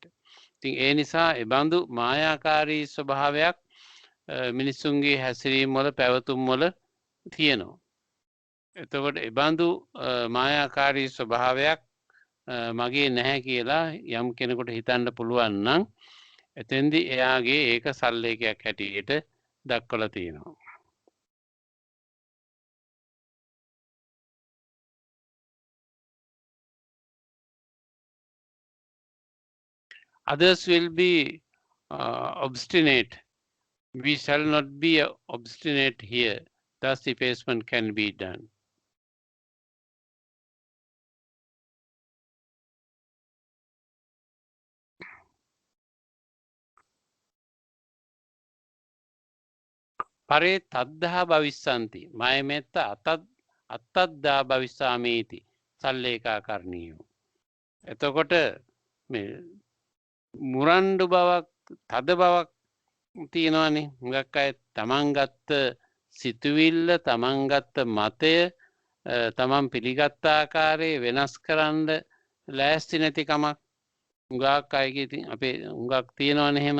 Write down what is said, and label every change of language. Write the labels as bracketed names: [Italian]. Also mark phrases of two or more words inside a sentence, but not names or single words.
[Sinhala] ඉතින් ඒ නිසා ඒ බඳු මායාකාරී ස්වභාවයක් මිනිසුන්ගේ හැසිරීම වල, පැවතුම් වල තියෙනවා. එතකොට ඒ බඳු මායාකාරී ස්වභාවයක් මගේ නැහැ කියලා යම් කෙනෙකුට හිතන්න පුළුවන් නම් එතෙන්දී එයාගේ ඒක සල්ලේකයක් හැටියට දක්වලා තියෙනවා. [English] Others will be obstinate. We shall not be obstinate here. Thus effacement can be done. [Pali] පරේ තද්ධා භවිස්සන්ති මයමෙත්ත අත්තද්දා භවිස්සාමීති සල්ලේකා කරණීයෝ. [Sinhala] එතකොට මේ මුරණ්ඩු බවක්, තද බවක් තියෙනවානේ. හුඟක් අය තමන් ගත්ත සිතුවිල්ල, තමන් ගත්ත මතය, තමන් පිළිගත් ආකාරයේ වෙනස් කරන්න ලෑස්ති නැතිකමක් හුඟක් අයගේ අපේ හුඟක් තියෙනවනේ එහෙම.